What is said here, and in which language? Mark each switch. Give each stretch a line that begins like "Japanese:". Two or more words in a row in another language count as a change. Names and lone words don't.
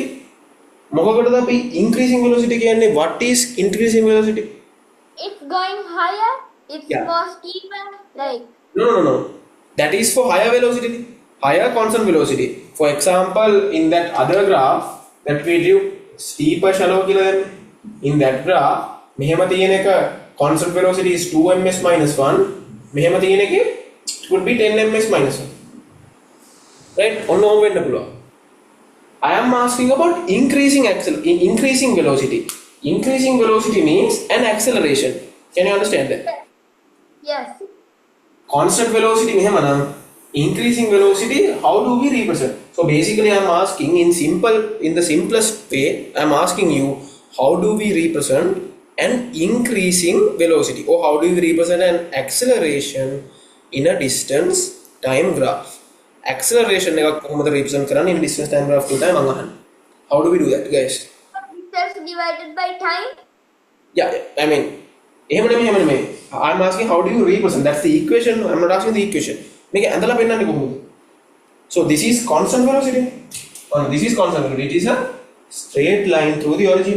English: Increasing velocity කියන්නේ what is increasing velocity? It's going higher. It's Yeah. more steeper. Like No. That is for higher velocity, higher constant velocity. For example, in that other graph that we drew, steeper shallow කියලා in that graph,
Sinhala: මෙහෙම තියෙන එක
English: constant velocity is 2 ms minus 1.
Sinhala: මෙහෙම තියෙන එකේ
English: it could be 10 ms minus 1. Right?
Sinhala: ඔන්න ඕම වෙන්න පුළුවන්.
English: I am asking about increasing velocity. Increasing velocity means an acceleration. Can you understand that? yes. Constant velocity mehmana, increasing velocity, how do we represent? So basically I am asking in the simplest way, I am asking you, how do we represent an increasing velocity, or how do we represent an acceleration in a distance time graph?
Sinhala: Acceleration එක කොහොමද represent කරන්නේ
English: in distance time graph
Sinhala: කියලා මම අහන්නේ.
English: How do we do that, guys? Just divided by time? Yeah, I mean, I'm asking how do you represent? That's the equation. I'm not asking the equation. So this is constant velocity. This is constant velocity. It is a straight line through the origin.